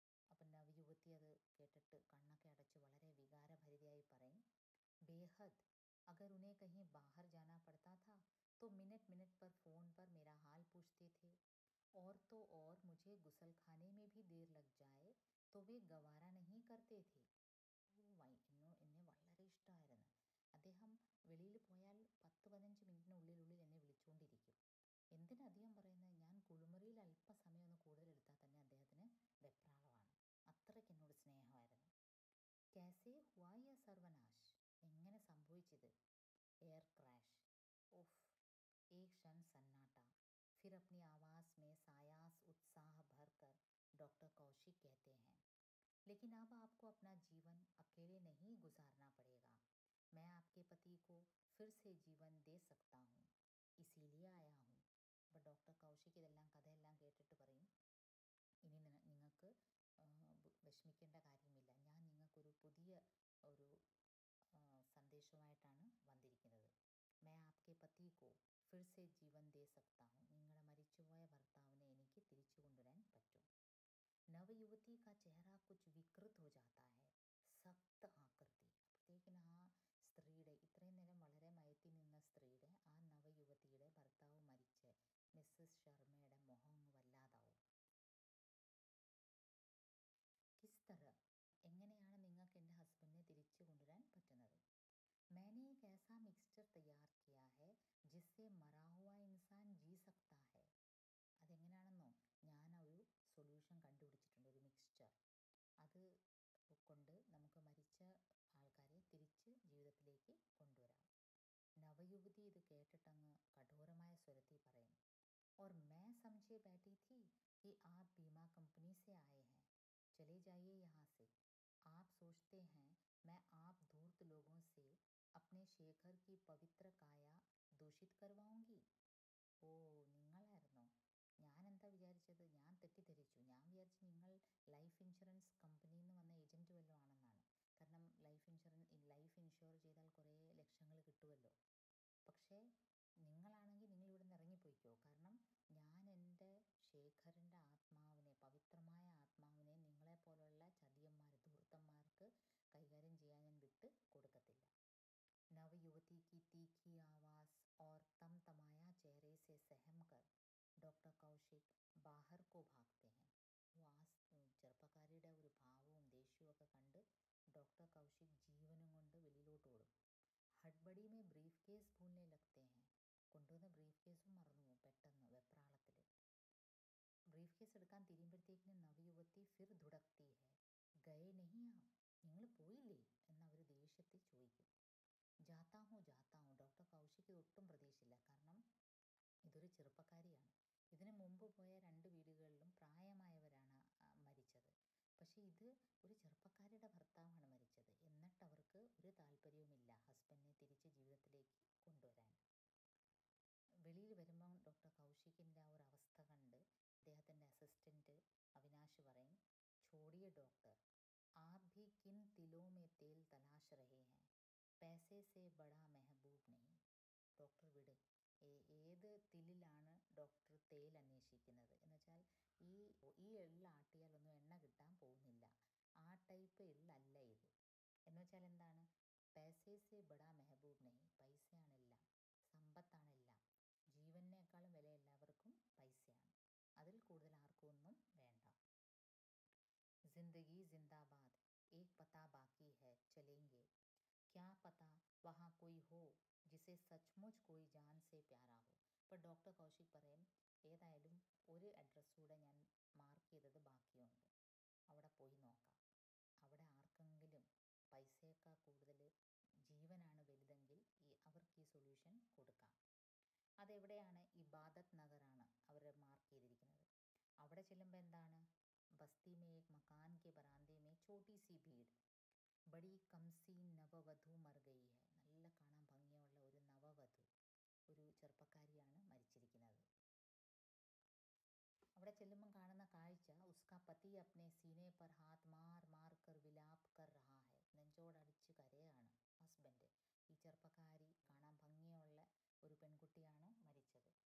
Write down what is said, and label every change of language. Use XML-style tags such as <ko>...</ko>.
<ml>അപ്പം നവയുവതി അത് കേട്ടിട്ട് കണ്ണൊക്കെ അടച്ച് വളരെ വികാരഭരിതയായി പറയും,</ml> <hi>बेहद. अगर उन्हें कहीं बाहर जाना पड़ता था तो मिनट मिनट पर फ़ोन पर मेरा हाल पूछते थे और तो और मुझे गुसलखाने में भी देर लग जाए तो वे गवारा नहीं करते थे.</hi> <ml>എന്നെ വളരെ ഇഷ്ടമായിരുന്നു. അദ്ദേഹം വെളിയിൽ പോയാൽ 10-15 മിനിറ്റിനുള്ളിൽ എന്നെ വിളിച്ചുകൊണ്ടിരിക്കും. എന്തിനധികം പറയുന്നത്, ഞാൻ കുളിമുറിയിൽ അല്പസമയം ഒന്ന് കൂടുതൽ എടുത്താൽ തന്നെ അദ്ദേഹത്തിന് വെപ്രാളമാണ്. അത്രയ്ക്ക് എന്നോട് സ്നേഹമായിരുന്നു.</ml> <hi>कैसे हुआ यह सर्वनाश?</hi> <ml>എങ്ങനെ സംഭവിച്ചത്?</ml> <hi>Air crash. उफ. एक क्षण सन्नाटा. फिर अपनी आवाज़ में सायास उत्साह भरकर डॉक्टर कौशिक कहते हैं, लेकिन अब आपको अपना जीवन अकेले नहीं गुजारना पड़ेगा. मैं आपके पति को फिर से जीवन दे सकता हूँ, इसीलिए आया हूँ.</hi> <ml>അപ്പോൾ ഡോക്ടർ കൗശിക് ഇതെല്ലാം കഥയെല്ലാം കേട്ടിട്ട് പറയും, ഇനി നിങ്ങൾക്ക് വിഷമിക്കേണ്ട കാര്യമില്ല, ഞാൻ നിങ്ങൾക്കൊരു പുതിയ ഒരു സന്ദേശമായിട്ടാണ് വന്നിരിക്കുന്നത്.</ml> <hi>मैं आपके पति को फिर से जीवन दे सकता हूँ.</hi> <ml>നിങ്ങളുടെ മരിച്ചുപോയ ഭർത്താവിനെ എനിക്ക് തിരിച്ചു കൊണ്ടുവരാൻ പറ്റും.</ml> <hi>नवयुवती का चेहरा कुछ विकृत हो जाता है. सख्त आकृति.</hi> <ml>അപ്പോഴത്തേക്കിന് ആ സ്ത്രീയുടെ, ഇത്രയും നേരം വളരെ മയത്തി നിന്ന സ്ത്രീയുടെ, ആ നവയുവതിയുടെ, ഭർത്താവ് മരിച്ച് മിസ്സസ് ശർമ്മയുടെ മുഖം അങ്ങ് വല്ലാതാവും.</ml> <hi>കിസ് തരഹ്,</hi> <ml>എങ്ങനെയാണ് നിങ്ങൾക്ക് എൻ്റെ ഹസ്ബൻഡിനെ തിരിച്ചു കൊണ്ടുവരാൻ പറ്റുന്നത്?</ml> <hi>मैंने एक ऐसा मिक्सचर तैयार किया है जिससे मरा हुआ इंसान जी सकता है.</hi> <ml>അതെങ്ങനെയാണെന്നോ, ഞാനൊരു സൊല്യൂഷൻ കണ്ടുപിടിച്ചിട്ടുണ്ട്, ഒരു മിക്സ്ചർ. അത് കൊണ്ട് നമുക്ക് മരിച്ച ആൾക്കാരെ തിരിച്ച് ജീവിതത്തിലേക്ക് കൊണ്ടുവരാം. നവയുവതി ഇത് കേട്ടിട്ടങ്ങ് കഠോരമായ സ്വരത്തിൽ പറയും,</ml> <hi>और मैं समझे बैठी थी कि आप बीमा कंपनी से आए हैं. चले जाइए यहाँ से. आप सोचते हैं मैं आप धूर्त लोगों से अपने शेखर की पवित्र काया दूषित करवाऊंगी.</hi> <ml>ഓ, നിങ്ങളായിരുന്നോ? ഞാനെന്താ വിചാരിച്ചത്, ഞാൻ തെറ്റിദ്ധരിച്ചു. ഞാൻ വിചാരിച്ചു നിങ്ങൾ ലൈഫ് ഇൻഷുറൻസ് കമ്പനിയിൽ നിന്ന് വന്ന ഏജൻറ്റ് വല്ലതും ആണെന്നാണ്. കാരണം ലൈഫ് ഇൻഷുർ ചെയ്താൽ കുറേ ലക്ഷങ്ങൾ കിട്ടുമല്ലോ. പക്ഷേ നിങ്ങളാണെങ്കിൽ നിങ്ങൾ ഇവിടെ നിന്ന് ഇറങ്ങിപ്പോയിക്കോ. കാരണം ഞാൻ എൻ്റെ ശേഖറിൻ്റെ ആത്മാവിനെ, പവിത്രമായ ആത്മാവിനെ നിങ്ങളെപ്പോലുള്ള ചതിയന്മാർ, ധൂർത്തന്മാർക്ക് കൈകാര്യം ചെയ്യാൻ ഞാൻ വിട്ട് കൊടുക്കത്തില്ല.</ml> <hi>नवयुवती की तीखी आवाज़ और तमतमाया चेहरे से सहम कर डॉक्टर कौशिक बाहर को भागते हैं.</hi> <ml>ആ ചെറുപ്പക്കാരിയുടെ ഒരു ഭാവവും ദേഷ്യവും ഒക്കെ കണ്ട് ഡോക്ടർ കൗശിക് ജീവനും കൊണ്ട് വെളിയിലോട്ട് ഓടും.</ml> <hi>ഹഡ്ബടി മേ ബ്രീഫ് കേസ് ഭൂലനെ ലഗ്തേ ഹൈ.</hi> <ml>കൊണ്ടുവന്ന ബ്രീഫ് കേസും മറന്നു പോകും പെട്ടെന്ന് വെപ്രാളത്തിൽ. ബ്രീഫ് കേസ് എടുക്കാൻ തിരിയുമ്പോഴത്തേക്കിനും നവയുവതി</ml> <hi>ഫിർ ദുടക്തി ഹൈ. ഗയേ നഹി ആപ്,</hi> <ml>നിങ്ങൾ പോയില്ലേ എന്നവർ ദേഷ്യത്തിൽ ചോദിക്കും.</ml> <hi>ജാത്താ ഹൂ</hi> <ml>ഡോക്ടർ കൗശിക് ഒട്ടും പ്രതീക്ഷിച്ചില്ല. കാരണം ഇതൊരു ചെറുപ്പക്കാരിയാണ്. ഇതിനു മുമ്പ് പോയ 2 വീടുകളിലും പ്രായമായവരാണ് മരിച്ചത്. പക്ഷേ ഇത് ഒരു ചെറുപ്പക്കാരിയുടെ ഭർത്താവാണ് മരിച്ചത്. എന്നിട്ട് അവർക്ക് ഒരു താല്പര്യവുമില്ല ഹസ്ബൻഡിനെ തിരിച്ച് ജീവിതത്തിലേക്ക് കൊണ്ടുവരാൻ. വെളിയിൽ വരുമ്പം ഡോക്ടർ കൗശികിൻ്റെ ആ ഒരു അവസ്ഥ കണ്ട് അദ്ദേഹത്തിൻ്റെ അസിസ്റ്റൻറ്റ് അവിനാശ് പറയും,</ml> <hi>छोड़िए डॉक्टर, आप भी किन तिलों में तेल तलाश रहे हैं, पैसे से बड़ा महबूब नहीं.</hi> <ml>ഡോക്ടർ വിട്, ഏത് തിലിലാണ് ഡോക്ടർ തേൽ അന്വേഷിക്കുന്നത്? എന്ന് വെച്ചാൽ ഈ എള്ള് ആട്ടിയാലൊന്നും എണ്ണ കിട്ടാൻ പോകുന്നില്ല, ആ ടൈപ്പ് എള്ളല്ല ഇത്. എന്ന് വെച്ചാൽ എന്താണ്?</ml> <hi>പൈസേസെ ബഡാ മെഹബൂബ് നെഹി.</hi> <ml>പൈസയാണെല്ലാം, സമ്പത്താണെല്ലാം. ജീവനേക്കാളും വില എല്ലാവർക്കും പൈസയാണ്. അതിൽ കൂടുതൽ ആർക്കും ഒന്നും വേണ്ട.</ml> <hi>जिंदगी जिंदाबाद, एक पता बाकी है, चलेंगे. क्या पता वहाँ कोई हो जिसे सचमुच कोई जान से प्यारा हो.</hi> <ml>ഇപ്പോൾ ഡോക്ടർ കൗശിക് പറയും, ഏതായാലും ഒരു അഡ്രസ്സ് കൂടെ ഞാൻ മാർക്ക് ചെയ്തത് ബാക്കിയുണ്ട്, അവിടെ പോയി നോക്കാം. അവിടെ ആർക്കെങ്കിലും പൈസയേക്കാൾ കൂടുതൽ ജീവനാണ് വലുതെങ്കിൽ അവർക്ക് ഈ സൊല്യൂഷൻ കൊടുക്കാം. അതെവിടെയാണ്? ഇബാദത്ത് നഗറാണ് അവർ മാർക്ക് ചെയ്തിരിക്കുന്നത്. അവിടെ ചെല്ലുമ്പോൾ എന്താണ്?</ml> <hi>बस्ती में एक मकान के बरामदे में छोटी सी भीड़, बड़ी कमसीन नववधु मर गई है.</hi> <ml>നല്ല കാണാൻ ഭംഗിയുള്ള ഒരു നവവധു, ഒരു ചെറുപ്പക്കാരിയാണ് മരിച്ചിരിക്കുന്നത്. അവിടെ ചെല്ലുമ്പം കാണുന്ന കാഴ്ച,</ml> <hi>ഉസ്കാ പതി അപ്നെ സീനെ പർ ഹാത്ത് മാർ മാർ കർ വിലാപ് കർ രഹാ ഹൈ.</hi> <ml>നെഞ്ചോടടിച്ച് കരയാണ് ഹസ്ബൻഡ്. ഈ ചെറുപ്പക്കാരി, കാണാൻ ഭംഗിയുള്ള ഒരു പെൺകുട്ടിയാണ് മരിച്ചത്.</ml>